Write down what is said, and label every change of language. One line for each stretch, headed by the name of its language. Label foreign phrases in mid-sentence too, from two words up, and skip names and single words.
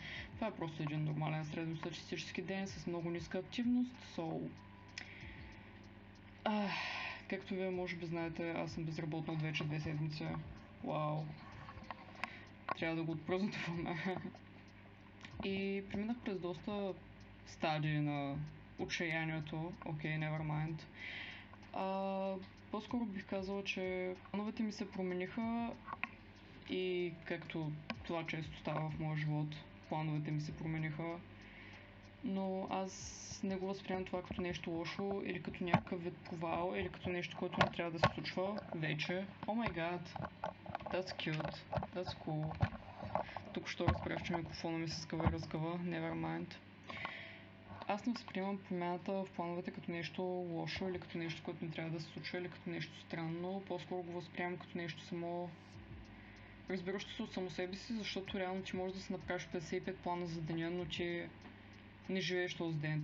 Bulgarian: Това е просто един нормален средностатистически ден с много ниска активност, както вие може би знаете, аз съм безработна от вече 2 седмици. Вау. Трябва да го отпразнуваме. И преминах през доста стадии на отчаянието. Окей,
English: never mind.
Bulgarian: По-скоро бих казала, че плановете ми се промениха и както това често става в моя живот, плановете ми се промениха. Но аз не го възприемам това като нещо лошо или като някакъв вид провал или като нещо, което не трябва да се случва вече.
English: Oh my God, that's cute, that's cool.
Bulgarian: Тук що разбрах, че микрофона ми се скъва и разкъва,
English: never mind.
Bulgarian: Аз не възприемам промяната в плановете като нещо лошо или като нещо, което не трябва да се случва или като нещо странно. По-скоро го възприемам като нещо само разбиращо се от само себе си, защото реално ти можеш да си направиш 55 плана за деня, но ти не живееш този ден.